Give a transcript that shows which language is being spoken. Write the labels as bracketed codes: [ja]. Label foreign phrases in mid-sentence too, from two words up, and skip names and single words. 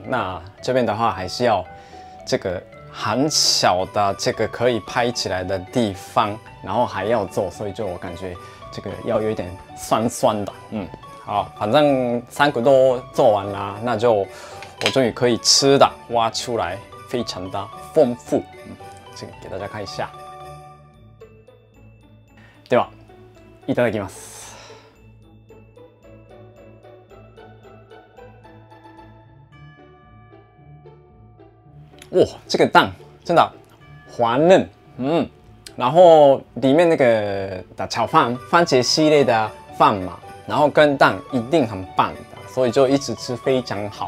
[zh] 那这边的话还是要这个很小的这个可以拍起来的地方，然后还要做，所以就我感觉这个要有一点酸酸的。好，反正3个都做完了，那就我终于可以吃的挖出来，非常的丰富。这个给大家看一下。 [ja] ではいただきます。 [zh] 哇，这个蛋真的滑嫩，然后里面那个的炒饭，番茄系列的饭嘛，然后跟蛋一定很棒的，所以就一直吃非常好。